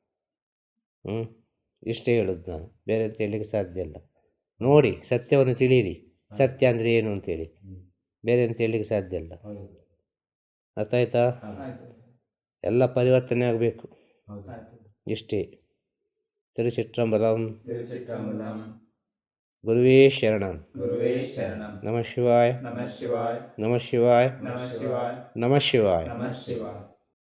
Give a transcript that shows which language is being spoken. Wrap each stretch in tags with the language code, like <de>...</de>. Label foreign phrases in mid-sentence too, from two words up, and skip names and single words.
<kn>ಇಷ್ಟೇ ಹೇಳೋದು ನಾನು, ಬೇರೆ ಅಂತ ಹೇಳಲಿಕ್ಕೆ ಸಾಧ್ಯ ಇಲ್ಲ. ನೋಡಿ, ಸತ್ಯವನ್ನು ತಿಳಿಯಿರಿ. ಸತ್ಯ ಅಂದರೆ ಏನು ಅಂತೇಳಿ, ಬೇರೆ ಅಂತ ಹೇಳಲಿಕ್ಕೆ ಸಾಧ್ಯ ಇಲ್ಲ. ಅರ್ಥ ಆಯ್ತಾ? ಎಲ್ಲ ಪರಿವರ್ತನೆ ಆಗಬೇಕು. ಇಷ್ಟೇ. ತಿರುಚಿಟ್ರಂಬಲಂ.</kn> <sa>ಗುರುವೇ ಶರಣಂ. ಗುರುವೇ ಶರಣಂ. ನಮಃ ಶಿವಾಯ. ನಮಃ ಶಿವಾಯ. ನಮಃ ಶಿವಾಯ. ನಮಃ ಶಿವಾಯ. ನಮಃ ಶಿವಾಯ. ನಮಃ ಶಿವಾಯ.</sa>